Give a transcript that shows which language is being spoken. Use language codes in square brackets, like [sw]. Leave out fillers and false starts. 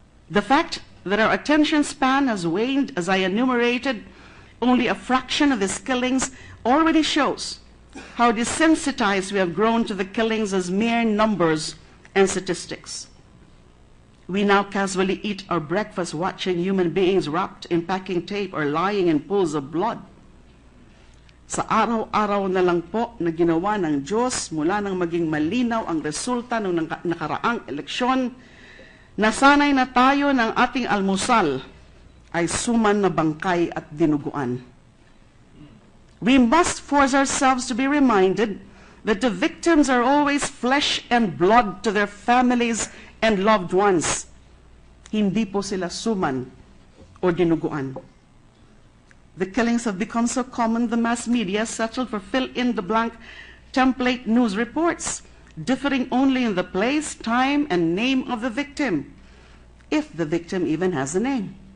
[en] The fact that our attention span has waned, as I enumerated only a fraction of these killings, already shows how desensitized we have grown to the killings as mere numbers and statistics. We now casually eat our breakfast watching human beings wrapped in packing tape or lying in pools of blood. [tl] Sa araw-araw na lang po na ginawa ng Diyos mula nang maging malinaw ang resulta ng nakaraang eleksyon, nasanay na tayo ng ating almusal ay suman na bangkay at dinuguan. [en] We must force ourselves to be reminded that the victims are always flesh and blood to their families and loved ones. [tl] Hindi po sila suman o dinuguan. [en] The killings have become so common, the mass media settled for fill-in-the-blank template news reports, differing only in the place, time, and name of the victim, if the victim even has a name.